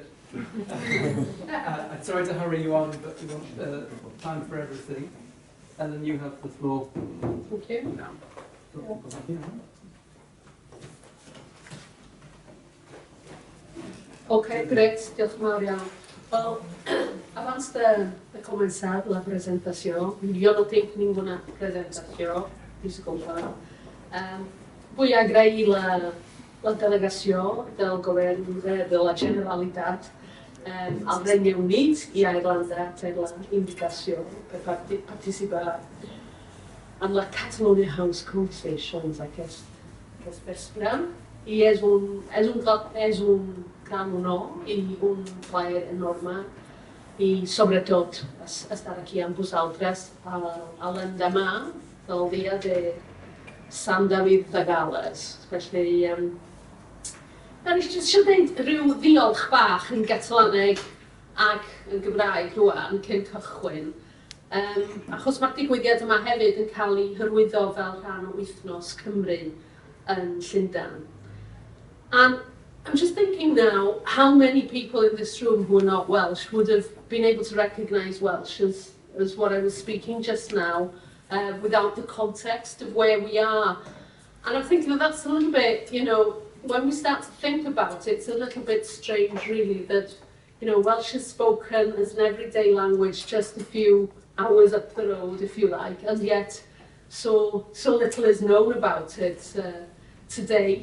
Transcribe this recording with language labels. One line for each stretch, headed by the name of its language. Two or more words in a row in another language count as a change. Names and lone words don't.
English: I'm sorry to hurry you on, but we want time for everything. Ellen, you have the floor. Thank you. Now.
Catalan: Ok, grec,
Welsh: diolch yn fawr iawn. Wel,
Catalan: abans de començar la presentació, jo no tinc ninguna presentació, disculpa. Vull agrair la delegació del govern de la Generalitat al Regne Unit i a Irlanda per la invitació per participar en la Catalania House Conversations aquest vespre. I és un gran honor i un plaer enorme, i sobretot estar aquí amb vosaltres a l'endemà del dia de Sant David de Gales.
Welsh: Felly, eisiau dweud rhyw ddiolch bach yn Gatalaneg ac yn Gymraeg rwan cyn cychwyn. Achos mae'r digwyddiad yma hefyd yn cael ei hyrwyddo fel rhan o wythnos Cymru yn Llundain.
English: And I'm just thinking now how many people in this room who are not Welsh would have been able to recognise Welsh as what I was speaking just now, without the context of where we are. And I'm thinking that's a little bit, when we start to think about it, it's a little bit strange really that, Welsh is spoken as an everyday language just a few hours up the road, if you like, and yet so little is known about it today.